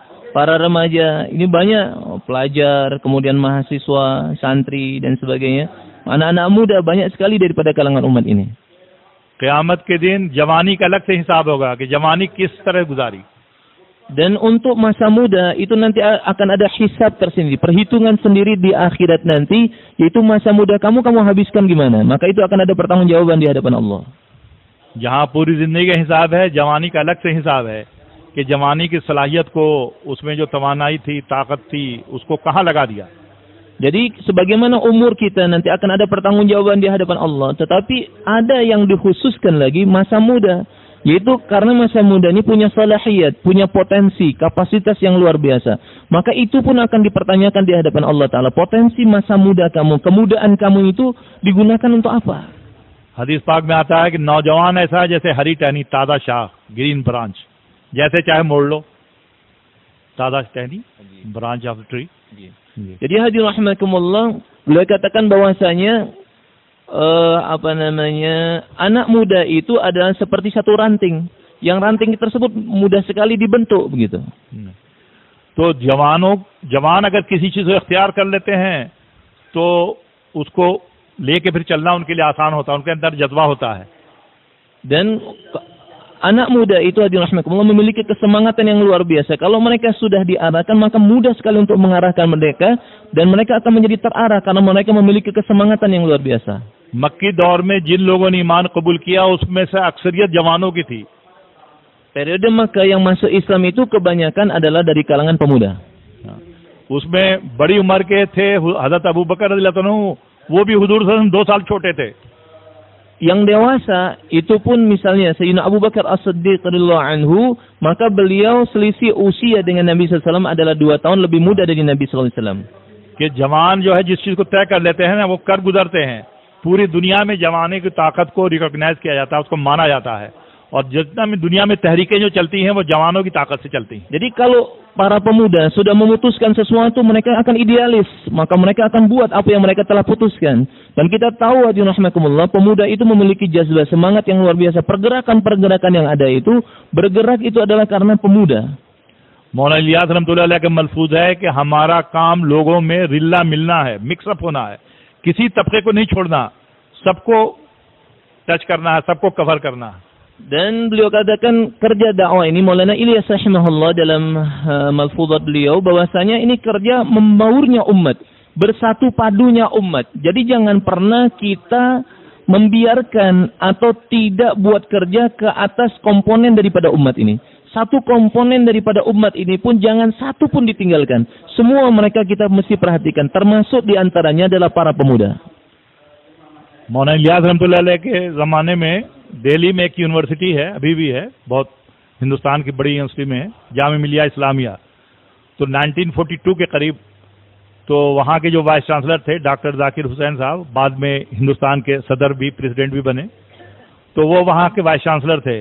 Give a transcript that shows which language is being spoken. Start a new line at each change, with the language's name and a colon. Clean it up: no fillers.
Indonesian: Para remaja ini banyak pelajar, kemudian mahasiswa, santri dan sebagainya. Anak-anak muda banyak sekali daripada kalangan umat ini.
Hindi: क़यामत के दिन जवानी का अलग से हिसाब होगा कि जवानी किस तरह गुजारी.
Indonesian: Dan untuk masa muda itu nanti akan ada hisab tersendiri, perhitungan sendiri di akhirat nanti, yaitu masa muda kamu habiskan gimana. Maka itu akan ada pertanggungjawaban di hadapan Allah.
Hindi: जहाँ पूरी जिंदगी का हिसाब है, जवानी का अलग से हिसाब है कि जवानी की सलाहियत को, उसमें जो तवानाई थी, ताकत थी, उसको कहाँ लगा दिया.
Indonesian: Jadi sebagaimana umur kita nanti akan ada pertanggungjawaban di hadapan Allah, tetapi ada yang dikhususkan lagi masa muda, yaitu karena masa muda ini punya salahiyat, punya potensi, kapasitas yang luar biasa. Maka itu pun akan dipertanyakan di hadapan Allah Ta'ala. Potensi masa muda kamu, kemudaan kamu itu digunakan untuk apa?
Hindi: हदीस पाक में आता है कि नौजवान ऐसा है जैसे हरी टहनी, ताज़ा शाख,
English: green branch,
Hindi: जैसे चाहे मोड़ लो, ताज़ा टहनी,
English: Branch of the tree.
Indonesian: Jadi hadirin rahimakumullah, beliau katakan bahwasanya anak muda itu adalah seperti satu ranting, yang ranting tersebut mudah sekali dibentuk begitu. तो जवान अगर किसी चीज को इख्तियार कर लेते हैं तो उसको लेके फिर चलना उनके लिए आसान होता है, उनके अंदर जज्बा होता है. Dan anak muda itu hadirin rahimakumullah memiliki kesemangatan yang luar biasa. Kalau mereka sudah diarahkan, maka mudah sekali untuk mengarahkan mereka, dan mereka akan menjadi terarah karena mereka memiliki kesemangatan yang luar biasa.
Hindi: मक्की दौर में जिन लोगों ने ईमान कबूल किया उसमें से अक्सरियत जवानों की थी.
Indonesian: Periode Makkah yang masuk Islam itu kebanyakan adalah dari kalangan pemuda.
Hindi: उसमें बड़ी उम्र के थे हजरत अबू बकर रज़ियल्लाहु अन्हु, वो भी हुजूर सल्लल्लाहु अलैहि वसल्लम 2 साल छोटे थे.
Indonesian: Yang dewasa itu pun misalnya Sayyidina Abu Bakar As-Siddiq radhiyallahu anhu, maka beliau selisih usia dengan Nabi sallallahu alaihi wasallam adalah 2 tahun lebih muda dari Nabi sallallahu alaihi wasallam.
Hindi: कि जवान जो है जिस चीज को तय कर लेते हैं ना, वो कर गुजरते हैं. पूरी दुनिया में जवानी की ताकत को रिकॉग्नाइज किया जाता है, उसको माना जाता है, और जितना भी दुनिया में तहरीकें जो चलती हैं वो जवानों की ताकत से चलती हैं.
Indonesian: Jadi kalau para pemuda sudah memutuskan sesuatu, mereka akan idealis, maka mereka akan buat apa yang mereka telah putuskan. Dan kita tahu hadirin rahimakumullah, pemuda itu memiliki jazbah, semangat yang luar biasa. Pergerakan-pergerakan yang ada itu, bergerak itu adalah karena pemuda.
Hindi: मौलाना इलियास रहमतुल्लाह अलैह का मलफूज है कि हमारा काम लोगों में रिल्ला मिलना है, मिक्सअप होना है, किसी तबके को नहीं छोड़ना, सबको टच करना है, सबको कवर करना है.
Indonesian: Dan beliau katakan kerja dakwah ini, Maulana Ilyas rahimahullah dalam malfuzat beliau, bahwasanya ini kerja membaurnya umat, bersatu padunya umat. Jadi jangan pernah kita membiarkan atau tidak buat kerja ke atas komponen daripada umat ini. Satu komponen daripada umat ini pun jangan satu pun ditinggalkan. Semua mereka kita mesti perhatikan, termasuk diantaranya adalah para pemuda.
Hindi: मौलाना इलियास रहमतुल्लाह अलैह के ज़माने में दिल्ली में एक university है, अभी भी है, बहुत हिंदुस्तान की बड़ी यूनिवर्सिटी में है, जामिया मिलिया इस्लामिया. तो 1942 के करीब तो वहाँ के जो वाइस चांसलर थे डॉक्टर जाकिर हुसैन साहब, बाद में हिंदुस्तान के सदर भी, प्रेसिडेंट भी बने, तो वो वहाँ के वाइस चांसलर थे.